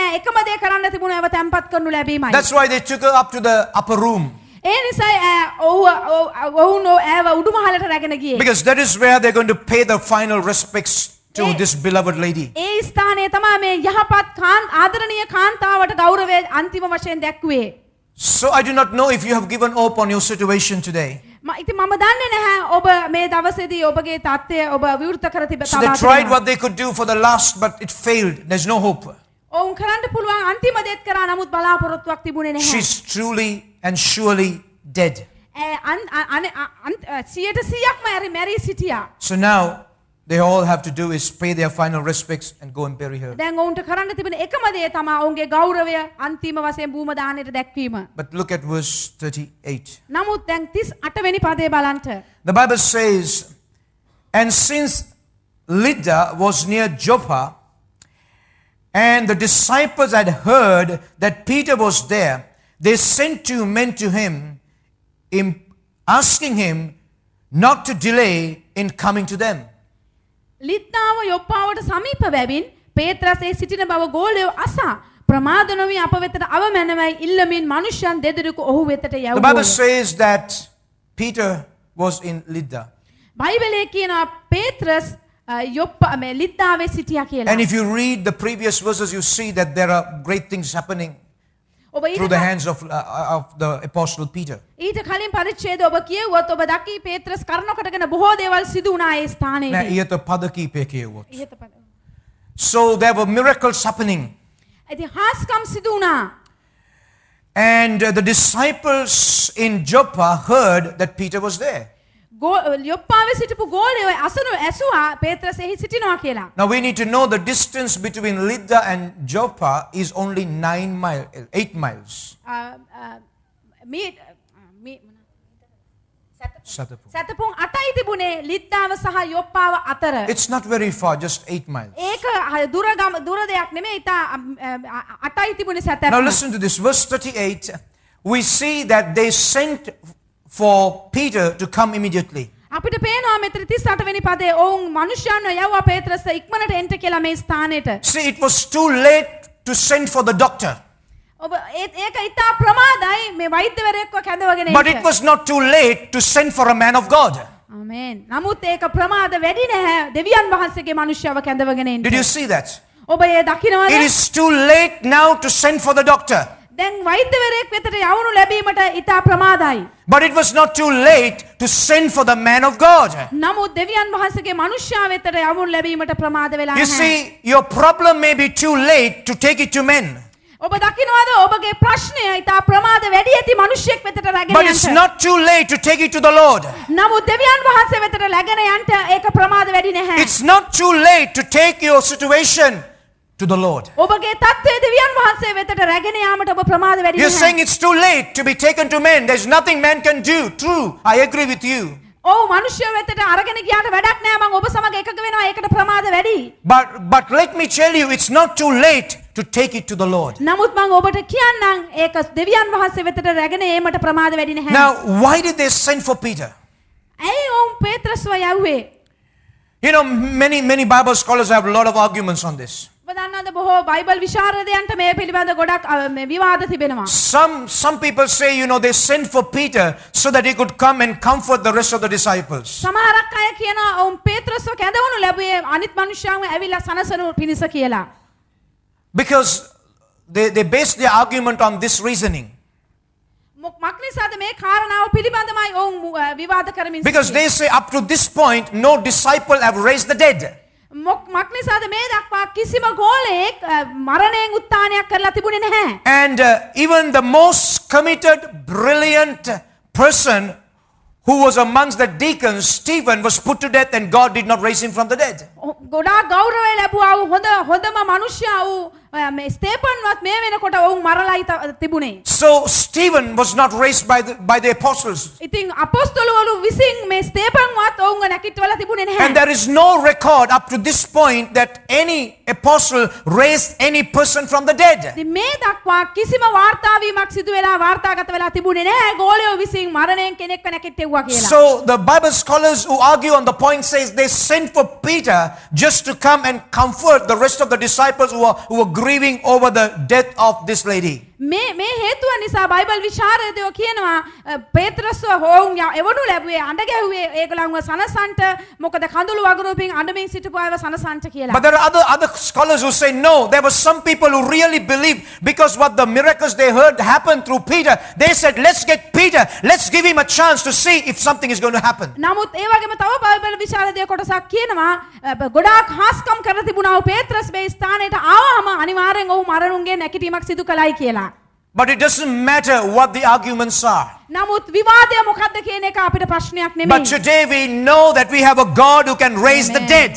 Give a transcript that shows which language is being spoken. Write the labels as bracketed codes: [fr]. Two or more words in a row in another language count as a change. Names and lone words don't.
[si] එකම දේ කරන්න තිබුණා ඇයව තැම්පත් කරනු ලැබීමයි. [en] That's why they took her up to the upper room. [si] ඒ නිසායි ඔවුන් ඇව උඩුමහලට රැගෙන ගියේ. [en] Because that is where they're going to pay the final respects to this beloved lady. [si] ඒ ස්ථානයේ තමයි මේ යහපත් ආදරණීය කාන්තාවට ගෞරවය අන්තිම වශයෙන් දැක්ුවේ. [en] So I do not know if you have given up on your situation today. [si] ඉතින් මම දන්නේ නැහැ ඔබ මේ දවසේදී ඔබගේ තත්ත්වය ඔබ විවෘත කර [en] So they tried what they could do for the last, but it failed. There's no hope. [si] ඔවුන් කරන්න පුළුවන් අන්තිම දේත් කරා නමුත් බලාපොරොත්තුවක් තිබුණේ නැහැ. [en] She's truly and surely dead. [si] 100%ක්ම මැරී සිටියා. [en] So now they all have to do is pay their final respects and go and bury her. [si] දැන් ඔවුන්ට කරන්න තිබෙන එකම දේ තමයි ඔවුන්ගේ ගෞරවය අන්තිම වශයෙන් භූම දාණයට දැක්වීම. [en] But look at verse 38. [si] නමුත් දැන් 38 වෙනි පදේ බලන්න. [en] The Bible says, and since Lydda was near Joppa, and the disciples had heard that Peter was there, they sent 2 men to him, asking him not to delay in coming to them. [si] ලිද්දාව යොප්පාවට සමීප බැවින් පේත්‍රස් ඒ සිටින බව ගෝලයෝ අසා ප්‍රමාද නොවි අප වෙතට අවමැනවයි ඉල්ලමින් මනුෂ්‍යයන් දෙදෙනෙකු ඔහු වෙතට [en] The Bible [si] යවුවා. [en] says that Peter was in Lydda. [si] බයිබලයේ කියනවා පේත්‍රස් යොප්පා මේ ලිද්දාවේ සිටියා කියලා. [en] And if you read the previous verses, you see that there are great things happening [si] ඔබ [en] through the hands of the apostle Peter. [si] ඊට කලින් පරිච්ඡේද ඔබ කියුවොත් ඔබ දකි පේත්‍රස් කරුණකටගෙන බොහෝ දේවල් සිදු වුණා ඒ [en] Now, [si] ස්ථානයේදී. ඊට පද කීපයක් කියවුවොත්. ඉහත පද. [en] So there were miracles happening. [si] ඉතින් හාස්කම් සිදු වුණා. [en] And the disciples in Joppa heard that Peter was there. [si] යොප්පාවේ සිටපු ගෝලයෝ අසනු ඇසුවා පේත්‍රස් එහි සිටිනවා කියලා. [en] Now we need to know the distance between Lydda and Joppa is only 8 miles. [si] සතපුන් 8යි තිබුණේ ලිද්දාව සහ යොප්පාව අතර. [en] It's not very far, just 8 miles. [si] ඒක දුර දෙයක් නෙමෙයි ඉතා 8යි තිබුණේ සතපුන්. [en] Now listen to this, verse 38. We see that they sent for Peter to come immediately. [si] අපිට පේනවා මෙතන 38 වෙනි පදේ ඔවුන් මනුෂ්‍යයන්ව යවුවා පේත්‍රස් ඉක්මනට එන්න කියලා මේ ස්ථානෙට. [en] See, it was too late to send for the doctor. [si] ඔබ ඒක ඉතා ප්‍රමාදයි මේ වෛද්‍යවරයෙක්ව කැඳවගෙන [en] But it was not too late to send for a man of God. [si] ආමේන්. නමුත් ඒක ප්‍රමාද වැඩි නැහැ දෙවියන් වහන්සේගේ මනුෂ්‍යව කැඳවගෙන එන්න. [en] Did you see that? [si] ඔබ ඒ දකින්නවද? [en] It is too late now to send for the doctor. [si] දැන් වෛද්‍යවරයෙක් වෙතට යවනු ලැබීමට ඉතා ප්‍රමාදයි. [en] But it was not too late to send for the man of God. [si] නමුත් දෙවියන් වහන්සේගේ මනුෂ්‍යයා වෙතට යවනු ලැබීමට ප්‍රමාද වෙලා [en] You [si] නැහැ. [en] see, your problem may be too late to take it to men. [si] ඔබ දකින්නවද ඔබගේ ප්‍රශ්නය ඉතා ප්‍රමාද වැඩි ඇති මිනිසෙක් වෙතට රැගෙන [en] But it's [si] යන්න. [en] not too late to take it to the Lord. [si] නමුත් දෙවියන් වහන්සේ වෙතට රැගෙන යන්න ඒක ප්‍රමාද වැඩි නැහැ. [en] It's not too late to take your situation to the Lord. [si] ඔබගේ තත්ත්වය දෙවියන් වහන්සේ වෙතට රැගෙන යාමට ඔබ ප්‍රමාද වැඩි [en] You're [si] නැහැ. [en] saying it's too late to be taken to men. There's nothing man can do. True, I agree with you. [si] ඔව් මිනිස්සු වෙතට අරගෙන ගියාට වැඩක් නැහැ මම ඔබ සමග එකග වෙනවා ඒකට ප්‍රමාද වැඩි. [en] But let me tell you, it's not too late to take it to the Lord. [si] නමුත් මම ඔබට කියන්නම් ඒක දෙවියන් වහන්සේ වෙතට රැගෙන ඒමට ප්‍රමාද වැඩි නැහැ. [en] Now, why did they send for Peter? [si] ඇයි ඔවුන් පේත්‍රස්ව යව්වේ? [en] You know, many Bible scholars have a lot of arguments on this. [si] ඔබ දන්නවද බොහෝ බයිබල් විශාරදයන්ට මේ පිළිබඳ ගොඩක් මේ විවාද තිබෙනවා. [en] Some people say, you know, they sent for Peter so that he could come and comfort the rest of the disciples. [si] සමහරක් අය කියනවා ඔවුන් පේත්‍රස්ව කැඳවනු ලැබුවේ අනිත් මිනිස්සුන්ව ඇවිල්ලා සනසනු පිණිස කියලා. [en] Because they base their argument on this reasoning. [si] මක්නිසාද මේ කාරණාව පිළිබඳමයි ඔවුන් විවාද කරමින් [en] Because they say up to this point, no disciple have raised the dead. [si] මක්නිසාද මේ දක්වා කිසිම ගෝලයෙක් මරණයෙන් උත්ථානයක් කරලා තිබුණේ නැහැ. [en] And even the most committed, brilliant person who was amongst the deacons, Stephen, was put to death and God did not raise him from the dead. [si] ගොඩාක් ගෞරවය ලැබුවා වූ හොඳම මිනිසයා වූ මේ ස්තේපන්වත් මේ වෙනකොට ඔවුන් මරලායි තිබුණේ. [en] So Stephen was not raised by the apostles. [si] ඉතින් අපොස්තලවරු විසින් මේ ස්තේපන්වත් ඔවුන්ව නැකිටවලා තිබුණේ නැහැ. [en] And there is no record up to this point that any apostle raised any person from the dead. [si] ඉතින් මේ දක්වා කිසිම වාර්තාවීමක් සිදු වෙලා වාර්තාගත වෙලා තිබුණේ නැහැ. ගෝලයෝ විසින් මරණයෙන් කෙනෙක්ව නැකිටෙව්වා කියලා. [en] So the Bible scholars who argue on the point says they sent for Peter just to come and comfort the rest of the disciples who were grieving over the death of this lady. [si] මේ හේතුව නිසා බයිබල් විචාරකයෝ කියනවා පේත්‍රස්ව හොවුන් එවනු ලැබුවේ අඬ ගැහුවේ ඒගොල්ලන්ව සනසන්ට මොකද කඳුළු වගුරුවකින් අඬමින් සිටපු අයව සනසන්ට කියලා. [en] But there are other scholars who say no, there were some people who really believed because what the miracles they heard happened through Peter. They said, let's get Peter, let's give him a chance to see if something is going to happen. [si] නමුත් ඒ වගේම තව බයිබල් විචාරකයෝ කොටසක් කියනවා ගොඩාක් හාස්කම් කරලා තිබුණා ඔව් පේත්‍රස් මේ ස්ථානයට ආවම අනිවාර්යෙන් ඔහු මරණුන්ගේ නැකිටීමක් සිදු කළයි කියලා. [en] But it doesn't matter what the arguments are. [si] නමුත් විවාදය මොකක්ද කියන එක අපිට ප්‍රශ්නයක් නෙමෙයි. [en] But today we know that we have a God who can raise the dead.